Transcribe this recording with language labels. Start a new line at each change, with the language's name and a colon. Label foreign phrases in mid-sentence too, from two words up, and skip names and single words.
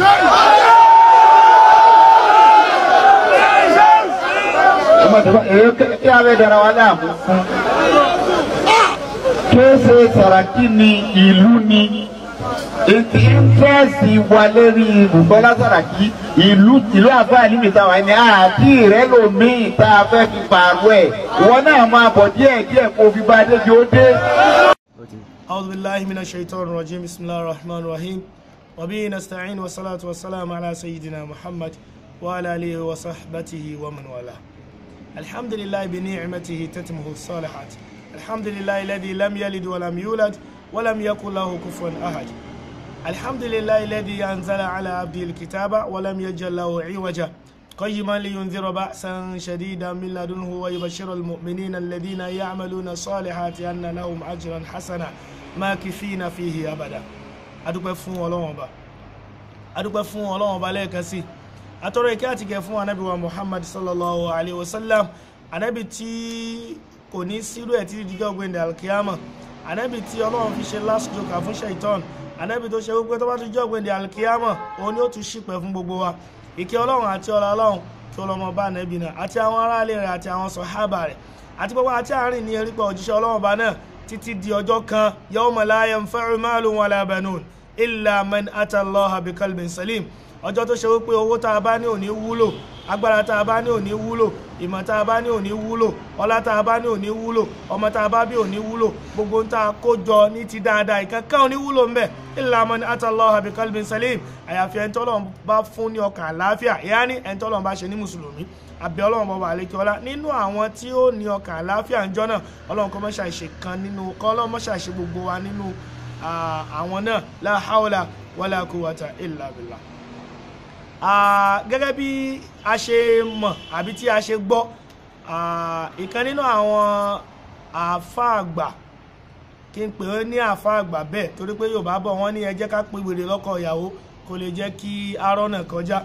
Yoruba: Kí a fẹ́ dára wa láàmú fún kéèsè Sàràkí ni ìlú ni ìtẹ́sí wa lérí Bùkọ́lá Sàràkí ìlú àbá nímìta wà ní àti ìrẹ́lòmíì tá a fẹ́ fi pààrọ̀ ẹ̀ ìwọ náà máa bọ̀ díẹ̀ kó fi bá dé bí ó dé.
Arabic: أعوذ بالله من الشيطان الرجيم بسم الله الرحمن الرحيم وبه نستعين والصلاة والسلام على سيدنا محمد وعلى آله وصحبه ومن والاه. الحمد لله بنعمته تتمه الصالحات. الحمد لله الذي لم يلد ولم يولد ولم يكن له كفوا أحد. الحمد لله الذي أنزل على عبده الكتاب ولم يجعل له عوجا قيما لينذر بأسا شديدا من لدنه ويبشر المؤمنين الذين يعملون الصالحات أن لهم أجرا حسنا ماكثين فيه أبدا.
Yoruba: adúpẹ́ fún Ọlọ́run Ọba lẹ́ẹ̀kan sí atọrọ ìkẹ́ àti ìgẹ̀ fún Ànábì wa Muhammad
Arabic: صلى الله عليه وسلم,
Yoruba: Ànábì tí kò ní sírú ẹ̀ títí díjọ́ gbẹ̀ndẹ̀ alkiyama, Ànábì tí Ọlọ́run fi ṣe
English: last joke
Yoruba: fún Shaitan, Ànábì tó ṣe wípé tó bá tún jọ́ gbẹ̀ndẹ̀ alkiyama òun ni ó tún ṣìpẹ̀ fún gbogbo wa. Ìkẹ́ Ọlọ́run àti ọlá Ọlọ́run kí ó lọ máa bá Ànábì náà àti àwọn aráalé rẹ̀ àti àwọn sàhábà rẹ̀ àti gbogbo àti àárín ní erípa òjíṣẹ́ Ọlọ́run Ọba náà títí di ọjọ́ kan
Arabic: يوم لا ينفع مال ولا بنون إلا من أتى الله بقلب سليم.
Yoruba: Ọjọ́ tó ṣe wípé owó tá a bá ní ò ní wúlò, agbára tá a bá ní ò ní wúlò, ìmọ̀ tá a bá ní ò ní wúlò, ọlá tá a bá ní ò ní wúlò, ọmọ tá a bá bí ò ní wúlò, gbogbo ń tá a kó jọ ní ti dáadáa ìkankan ò ní wúlò ńbẹ̀
Arabic: إلا من أتى الله بقلب سليم.
Yoruba: Àyàfi ẹni tọ́lọ́run bá fún ní ọkàn àlàáfíà, yáni ẹni tọ́lọ́run bá ṣe ní mùsùlùmí. Àbẹ̀ Ọlọ́run bá wà lékè ọlá nínú àwọn tí ó ní ọkàn àlàáfíà ńjọ́ náà, Ọlọ́run kó má ṣàìṣe kan nínú kọ́ Ọlọ́run má ṣàìṣe gbogbo wa nínú àwọn náà
Arabic: لا حول ولا قوة إلا بالله.
Yoruba: Gẹ́gẹ́ bí a ṣe mọ̀ àbí tí a ṣe gbọ́, ìkan nínú àwọn àfáà àgbà, kí n pè é ní àfáà àgbà bẹ́ẹ̀ torí pé Yorùbá bọ̀ wọ́n ní ẹ jẹ́ ká pe wèrè lọ́kọ ìyàwó kó lè jẹ́ kí arọ́nà kọjá.